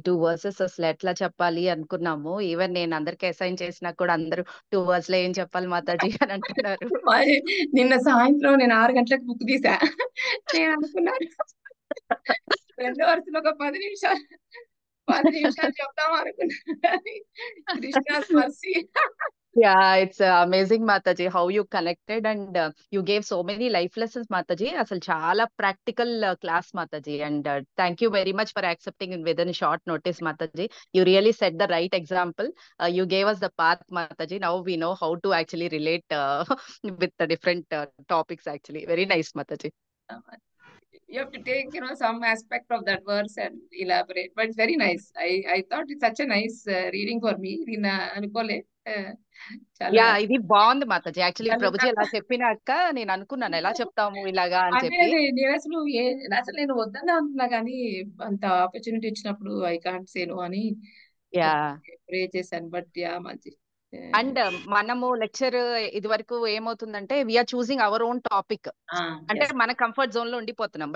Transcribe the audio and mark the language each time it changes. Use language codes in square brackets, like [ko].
[te] 2 versus అసలు ఎట్లా చెప్పాలి అనుకున్నాము. ఈవెన్ నేను అందరికి అసైన్ చేసినా కూడా అందరూ 2 వర్స్ లో ఏం చెప్పాలి మాతాజీ అని అంటున్నారు. మరి నిన్న సాయంత్రం నేను 6 గంటలకు బుక్ తీసా. నేను అనుకున్నాను రెండో వరుసలో ఒక 10 నిమిషాలు చెప్తాం అనుకున్నాను కానీ [en] Krishna's mercy. Yeah, it's amazing Mataji how you connected and you gave so many life lessons Mataji. [te] అసలు చాలా practical class [en] Mataji, and thank you very much for accepting within short notice Mataji. You really set the right example. You gave us the path Mataji. Now we know how to actually relate with the different topics actually. Very nice Mataji. You have to take some aspect of that verse and elaborate, but it's very nice. I thought it's such a nice reading for me. [te] నేను అనుకోలే. చాలా yeah, ఇది బాగుంది Mataji. Actually చాలా ప్రభుజీ ఎలా చెప్పినాక నేను అనుకున్నాను ఎలా చెప్తాము ఇలాగా అని అదే చెప్పి. అదే నేను అసలు నేను వద్దనే అనుకున్నా కానీ అంత ఆపర్చునిటీ ఇచ్చినప్పుడు [en] I can't say no [te] అని యా, ప్రే చేశాను. బట్ యా మంచి అండ్ మనము లెక్చర్ ఇది వరకు ఏమవుతుందంటే [en] we are choosing our own topic, [te] అంటే మన కంఫర్ట్ జోన్ లో ఉండిపోతున్నాం.